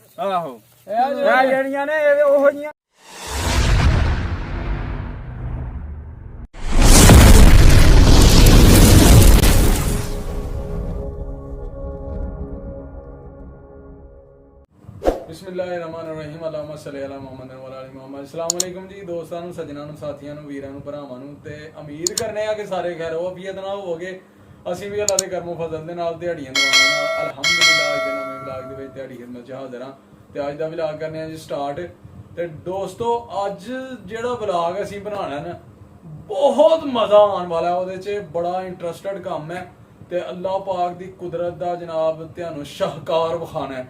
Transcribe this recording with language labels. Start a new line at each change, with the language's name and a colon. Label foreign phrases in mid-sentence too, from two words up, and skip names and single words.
Punjabi: ਆਹੋ ਇਹ ਜਿਹੜੀਆਂ ਨੇ ਇਹ ਉਹੋ ਜੀਆਂ।
Arabic: بسم الله الرحمن الرحيم اللهم صل على محمد و على محمد. السلام عليكم
Punjabi: ਜੀ ਦੋਸਤਾਂ ਨੂੰ, ਸੱਜਣਾਂ ਨੂੰ, ਸਾਥੀਆਂ ਨੂੰ, ਵੀਰਾਂ ਨੂੰ, ਭਰਾਵਾਂ ਨੂੰ ਤੇ ਉਮੀਦ ਕਰਨੇ ਆ ਕਿ ਸਾਰੇ ਖੈਰ ਵਾਫੀਅਤ ਨਾਲ ਹੋਵੋਗੇ। ਅਸੀਂ ਵੀ ਅੱਲਾ ਦੇ ਕਰਮੋਂ ਫਜ਼ਲ ਦੇ ਨਾਲ ਦਿਹਾੜੀਆਂ ਦਵਾਵਾਂ ਨਾਲ ਅਲਹਮਦੁਲਿਲਾ ਅੱਜ ਦੇ ਨਵੇਂ ਵਲੌਗ ਦੇ ਵਿੱਚ ਦਿਹਾੜੀ ਖਿਦਮਤ 'ਚ ਹਾਜ਼ਰ ਹਾਂ ਤੇ ਅੱਜ ਦਾ ਵਲੌਗ ਕਰਨੇ ਆ ਜੀ ਸਟਾਰਟ। ਤੇ ਦੋਸਤੋ ਅੱਜ ਜਿਹੜਾ ਵਲੌਗ ਅਸੀਂ ਬਣਾਉਣਾ ਨਾ ਬਹੁਤ ਮਜ਼ਾ ਆਉਣ ਵਾਲਾ, ਉਹਦੇ 'ਚ ਬੜਾ ਇੰਟਰਸਟਡ ਕੰਮ ਹੈ ਤੇ ਅੱਲਾਹ ਪਾਕ ਦੀ ਕੁਦਰਤ ਦਾ ਜਨਾਬ ਤੁਹਾਨੂੰ ਸ਼ਾਹਕਾਰ ਵਿਖਾਣਾ ਹੈ।